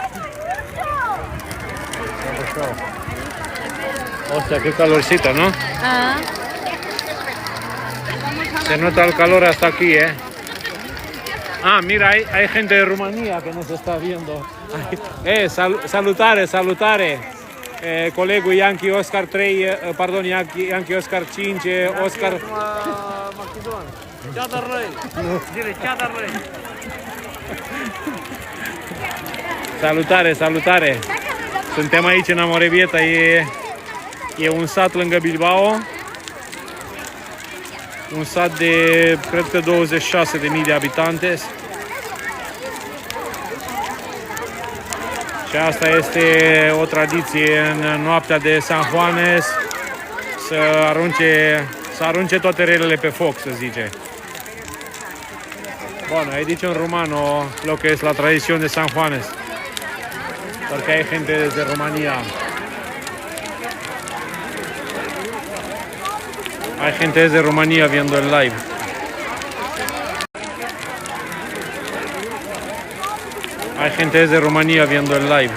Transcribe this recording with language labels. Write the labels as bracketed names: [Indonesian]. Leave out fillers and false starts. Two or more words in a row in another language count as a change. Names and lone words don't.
[Spanish] Hostia, qué calorcito, ¿no? Ah. Se nota el calor hasta aquí, ¿eh? Ah, mira, hay gente de Rumanía que nos está viendo. [Romanian] Salutare, salutare. Colegul Yankee Oscar 3, pardon, Yankee Oscar 5, Oscar... Macedon. Ceadă răi. Zile, ceadă răi. Salutare, salutare. Suntem aici în Amorebieta, e un sat lângă Bilbao. Un sat de, cred că 26.000 de habitante. Și asta este o tradiție în noaptea de San Juanes să arunce toate relele pe foc, să zice. [Spanish] Bueno, he dicho en rumano lo que es la tradición de San Juanes, porque hay gente desde Rumanía. Hay gente desde Rumanía viendo el live. Hay gente desde Rumanía viendo el live.